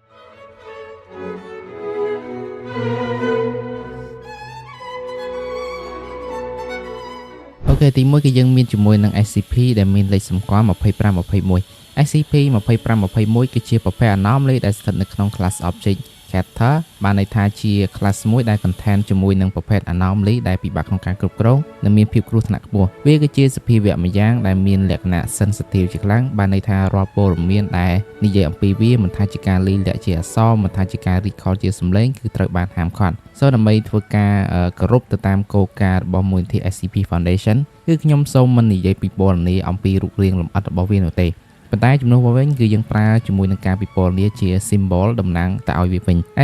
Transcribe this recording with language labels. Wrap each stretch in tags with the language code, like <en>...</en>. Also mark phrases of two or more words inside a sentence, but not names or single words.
<km>អូខេទី1គឺយើងមានជាមួយនឹង SCP ដែលមានលេខសម្គាល់2521 SCP-2521 គឺជាប្រភេទ anomaly ដែលស្ថិតនៅក្នុង</km> <en>class object</en> <km>Cater បានន័យថាជា class មួយដែល contain ជាមួយនឹងប្រភេទ anomaly ដែលពិបាកក្នុងការគ្រប់គ្រងនិងមានភាពគ្រោះថ្នាក់ខ្ពស់វាគឺជាសភាវៈមួយយ៉ាងដែលមានលក្ខណៈ sensitive ជាខ្លាំងបានន័យថារាល់ព័ត៌មានដែលនិយាយអំពីវាមិនថាជាការលាយលក្ខណ៍ជាអក្សរមិនថាជាការ recall ជាសំឡេងគឺត្រូវបានហាមឃាត់ដើម្បីធ្វើការគោរពទៅតាមគោលការណ៍របស់មូលនិធិ SCP Foundation គឺខ្ញុំសូមមិននិយាយពីពណ៌នាអំពីរូបរាងលម្អិតរបស់វានោះទេប៉ុន្តែជំនួសមកវិញគឺយើងប្រើជាមួយនឹងការពិពណ៌នាជា symbol តំណាងទៅឲ្យវាវិញ</km>